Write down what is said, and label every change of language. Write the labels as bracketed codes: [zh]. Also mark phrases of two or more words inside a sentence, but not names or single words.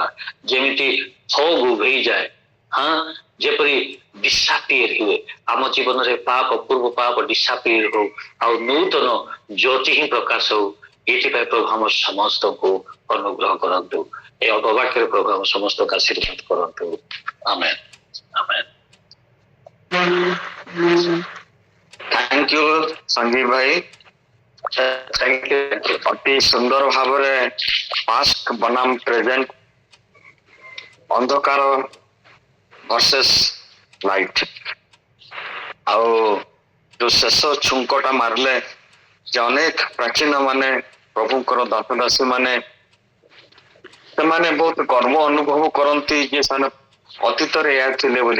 [or] ଯେମିତି ଫଗ୍ ଉଭେଇଯାଏ, ହଁ, ଯେପରି ଡିସାପିୟର ହୁଏ ଆମ ଜୀବନରେ, ପାପ, ପୂର୍ବ ପାପ ଡିସାପିୟର ହଉ, ଆଉ ନୂତନ ଜ୍ୟୋତି ହିଁ ପ୍ରକାଶ ହଉ। ଏଥିପାଇଁ ପ୍ରଭୁ ଆମ ସମସ୍ତଙ୍କୁ ଅନୁଗ୍ରହ କରନ୍ତୁ। ଏ ଅବାକ୍ୟରେ ପ୍ରଭୁ ଆମ ସମସ୍ତଙ୍କୁ ଆଶୀର୍ବାଦ କରନ୍ତୁ। ଆମେନ୍, ଆମେନ୍। [en] thank you संजीव भाई, [or] ଅତି ସୁନ୍ଦର ଭାବରେ ପାଷ୍ଟ ବନାମ ପ୍ରେଜେଣ୍ଟ, ଅନ୍ଧକାର [en] versus light, [or] ଆଉ ଯୋଉ ଶେଷ ଛୁଙ୍କଟା ମାରିଲେ ଯେ ଅନେକ ପ୍ରାଚୀନ ମାନେ, ପ୍ରଭୁଙ୍କର ଦାସଦାସୀ ମାନେ, ସେମାନେ ବହୁତ ଗର୍ବ ଅନୁଭବ କରନ୍ତି ଯେ ସେମାନେ ଅତୀତରେ ଏହା ଥିଲେ ବୋଲି।